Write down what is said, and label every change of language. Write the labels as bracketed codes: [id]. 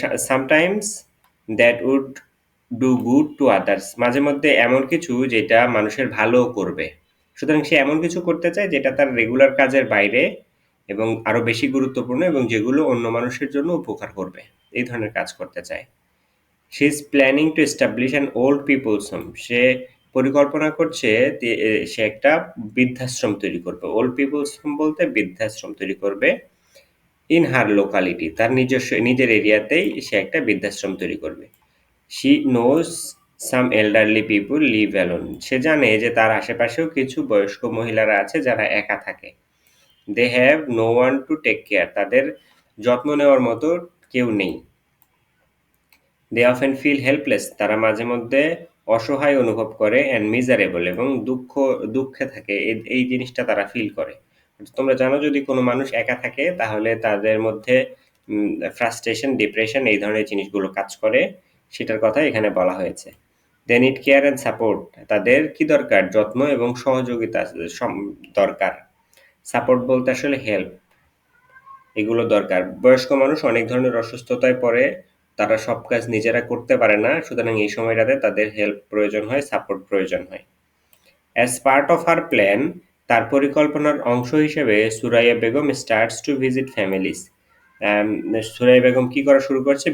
[en] Sometimes that would do good to others, [bn] মাঝে মধ্যে এমন কিছু যেটা মানুষের ভালো করবে। সুতরাং সে এমন কিছু করতে চায় যেটা তার রেগুলার কাজের বাইরে এবং আরো বেশি গুরুত্বপূর্ণ এবং যেগুলো অন্য মানুষের জন্য উপকার করবে, এই ধরনের কাজ করতে চায়। [en] she is planning to establish an old people's home, [bn] সে পরিকল্পনা করছে সে একটা বৃদ্ধাশ্রম তৈরি করবে। ওল্ড পিপলস হোম বলতে বৃদ্ধাশ্রম তৈরি করবে। ইন হার লোকালিটি, তার নিজের এরিয়াতেই সে একটা বৃদ্ধাশ্রম তৈরি করবে। [en] she knows some elderly people live alone, [bn] সে জানে যে তার আশেপাশেও কিছু বয়স্ক মহিলারা আছে যারা একা থাকে। [en] they have no one to take care, [bn] তাদের যত্ন নেওয়ার মতো কেউ নেই। [en] they often feel helpless, [bn] তারা মাঝে মধ্যে অসহায় অনুভব করে [en] and miserable, [bn] এবং দুঃখে থাকে, এই জিনিসটা তারা ফিল করে। তোমরা জানো যদি কোনো মানুষ একা থাকে তাহলে তাদের মধ্যে ফ্রাস্ট্রেশন, ডিপ্রেশন এই ধরনের জিনিসগুলো কাজ করে, সেটার কথা এখানে বলা হয়েছে। [en] they need care and support, [bn] তাদের কি দরকার? যত্ন এবং সহযোগিতা দরকার। সাপোর্ট বলতে আসলে হেল্প, এগুলো দরকার। বয়স্ক মানুষ অনেক ধরনের অসুস্থতায় পড়ে, তারা সব কাজ নিজেরা করতে পারে না, সুতরাং এই সময়টাতে তাদের হেল্প প্রয়োজন হয়, সাপোর্ট প্রয়োজন হয়। [en] as part of her plan, [bn] তার পরিকল্পনার অংশ হিসেবে Suraiya Begum [en] starts to visit families, [bn] Suraiya Begum কি করা শুরু করেছে?